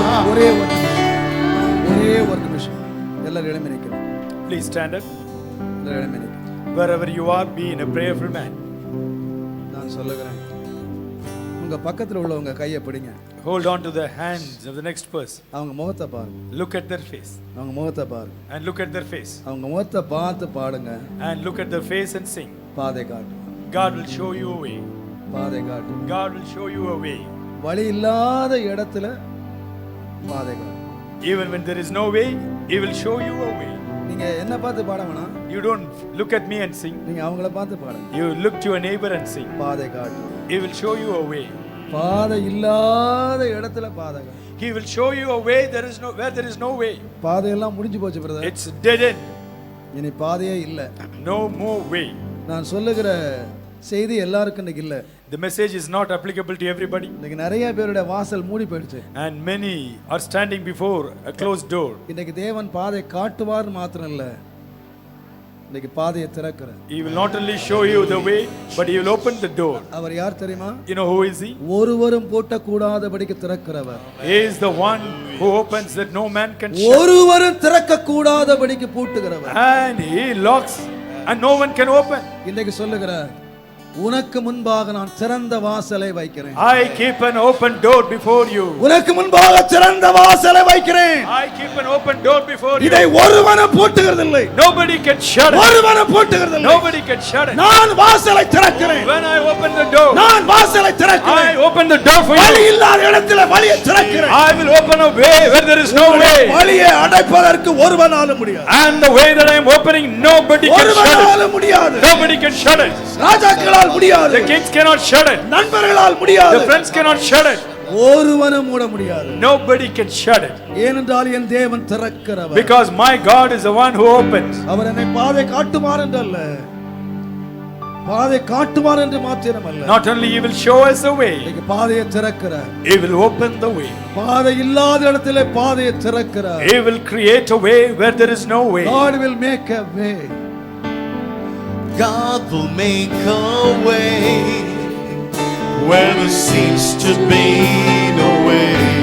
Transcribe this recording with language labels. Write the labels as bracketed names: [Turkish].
[Tamil] ஒரே ஒரு நிமிஷம் எல்லாரும் எழும்பி நிற்கணும். [English] Please stand up. [Tamil] எல்லாரும் எழும்பி நிற்கணும். [English] Wherever you are, be in a prayerful man. [Tamil] நான் சொல்லுகிறேன், உங்க பக்கத்துல உள்ளவங்க கையை பிடிங்க. [English] Hold on to the hands of the next person. [Tamil] அவங்க முகத்தை பாருங்க. [English] Look at their face. [Tamil] அவங்க முகத்தை பாருங்க. [English] And look at their face. [Tamil] அவங்க முகத்தை பார்த்து பாடுங்க. [English] And look at their face and sing. [Tamil] பாதை காட்டு. [English] God will show you a way. [Tamil] பாதை காட்டு. [English] God will show you a way. [Tamil] வழி இல்லாத இடத்துல பாதை காட்டு. [English] Even when there is no way, He will show you a way. [Tamil] நீங்க என்ன பார்த்து பாட வேணாம். [English] You don't look at me and sing. [Tamil] நீங்க அவங்கள பார்த்து பாடுங்க. [English] You look to your neighbor and sing. [Tamil] பாதை காட்டு. [English] He will show you a way. [Tamil] பாதை இல்லாத இடத்துல பாதை காட்டு. [English] He will show you a way where there is no way. [Tamil] பாதையெல்லாம் முடிஞ்சு போச்சு பிரதர். [English] It's dead end. [Tamil] இனி பாதையே இல்ல. [English] No more way. [Tamil] நான் சொல்லுகிற செய்தி எல்லாருக்கும் இன்னைக்கு இல்ல. [English] The message is not applicable to everybody. [Tamil] இன்னைக்கு நிறைய பேருடைய வாசல் மூடி போயிடுச்சு. [English] And many are standing before a closed door. [Tamil] இன்னைக்கு தேவன் பாதை காட்டுவார் மாத்திரம் இல்ல, இன்னைக்கு பாதையை திறக்கிறார். [English] He will not only show you the way, but He will open the door. [Tamil] அவர் யார் தெரியுமா? [English] You know who is He? [Tamil] ஒருவரும் பூட்ட கூடாதபடிக்கு திறக்கிறவர். [English] He is the one who opens that no man can shut. [Tamil] ஒருவரும் திறக்க கூடாதபடிக்கு பூட்டுகிறவர். [English] And He locks and no one can open. [Tamil] இன்னைக்கு சொல்லுகிறார், உனக்கு முன்பாக நான் திறந்த வாசலை வைக்கிறேன். [English] I keep an open door before you. [Tamil] உனக்கு முன்பாக திறந்த வாசலை வைக்கிறேன். [English] I keep an open door before you. [Tamil] இதை ஒருவனும் பூட்டுகிறதில்லை. [English] Nobody can shut it. [Tamil] ஒருவனும் பூட்டுகிறதில்லை. [English] Nobody can shut it. [Tamil] நான் வாசலை திறக்கிறேன். [English] When I open the door, [Tamil] நான் வாசலை திறக்கிறேன். [English] I open the door for [Tamil] வழி [English] you. [Tamil] இல்லாத இடத்துல வழியை திறக்கிறேன். [English] I will open a way where there is no way. [Tamil] வழியை அடைப்பதற்கு ஒருவனாலும் முடியாது. [English] And the way that I am opening, nobody can shut it. [Tamil] ஒருவனாலும் முடியாது. [English] Nobody can shut it. [Tamil] ராஜாக்களால் முடியாது. [English] The kings cannot shut it. [Tamil] நண்பர்களால் முடியாது. [English] The friends cannot shut it. [Tamil] ஒருவனும் மூட முடியாது. [English] Nobody can shut it. [Tamil] ஏனென்றால் என் தேவன் திறக்கிறவர். [English] Because my God is the one who opens. [Tamil] அவர் என்னை பாதை காட்டுவார் என்று அல்ல, பாதை காட்டுவார் என்று மாத்திரமல்ல, [English] Not only He will show us the way, [Tamil] இன்னைக்கு பாதையை திறக்கிறார். [English] He will open the way. [Tamil] பாதை இல்லாத இடத்திலே பாதையை திறக்கிறார். [English] He will create a way where there is no way. God will make a way. God will make a way where there seems to be no way.